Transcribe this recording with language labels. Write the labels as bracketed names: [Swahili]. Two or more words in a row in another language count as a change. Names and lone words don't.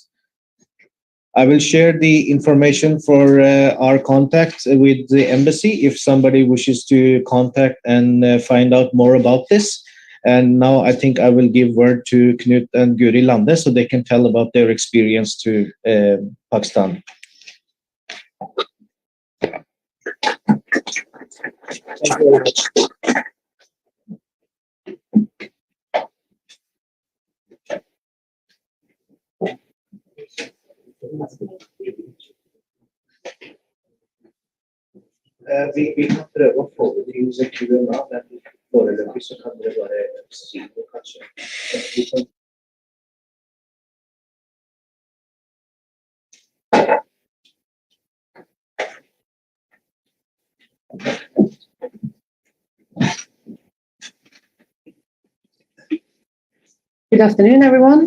[English] I will share the information for our contact with the embassy if somebody wishes to contact and find out more about this. And now I think I will give word to Knut and Guri Lande so they can tell about their experience to Pakistan. Thank you very much. [Norwegian] Vi kan prøve å få det til musikken da, men foreløpig så kan dere bare si det kanskje. [English] Good afternoon, everyone.